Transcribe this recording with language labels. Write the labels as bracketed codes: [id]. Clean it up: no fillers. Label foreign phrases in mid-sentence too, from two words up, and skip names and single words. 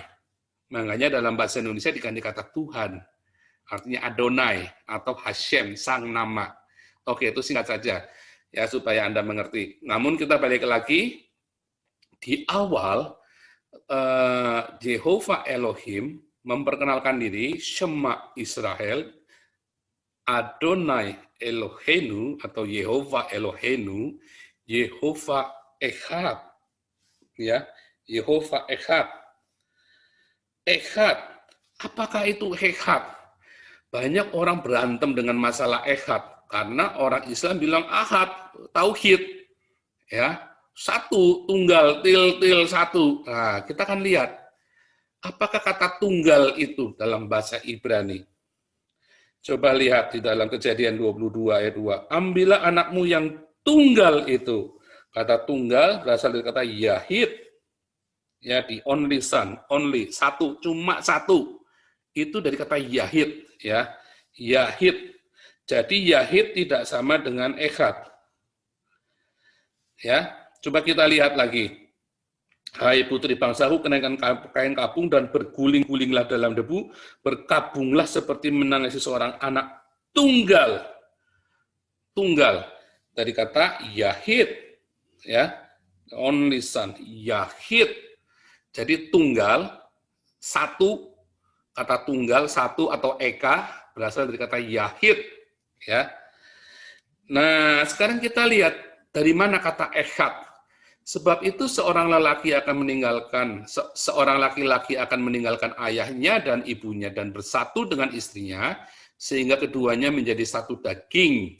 [id] Makanya dalam bahasa Indonesia diganti kata Tuhan. Artinya Adonai atau Hashem, sang nama. Oke, itu singkat saja ya supaya Anda mengerti. Namun kita balik lagi di awal Yehova Elohim memperkenalkan diri, [he] שמע ישראל, אדוני אלוהינו atau יהוה אלוהינו, יהוה אחד. [id] Ya, [he] יהוה אחד. [id] Echad. Apakah itu Echad? Banyak orang berantem dengan masalah Echad karena orang Islam bilang Ahad, tauhid. Ya, satu, tunggal, til satu. Nah, kita akan lihat apakah kata tunggal itu dalam bahasa Ibrani. Coba lihat di dalam Kejadian 22 ayat 2. Ambillah anakmu yang tunggal itu. Kata tunggal berasal dari kata Yahid. [en] Ya, di only son, only, [id] satu, cuma satu. Itu dari kata Yahid, ya. Yahid. Jadi Yahid tidak sama dengan Echad. Ya, coba kita lihat lagi. Hai putri bangsaku, kenakan kain kapung dan berguling-gulinglah dalam debu, berkabunglah seperti menangisi seorang anak tunggal. Tunggal dari kata Yahid, ya, [en] only son, [id] Yahid. Jadi tunggal, satu, kata tunggal, satu atau eka berasal dari kata Yahid, ya. Nah, sekarang kita lihat dari mana kata Echad. Sebab itu seorang lelaki akan meninggalkan, seorang laki-laki akan meninggalkan ayahnya dan ibunya dan bersatu dengan istrinya, sehingga keduanya menjadi satu daging.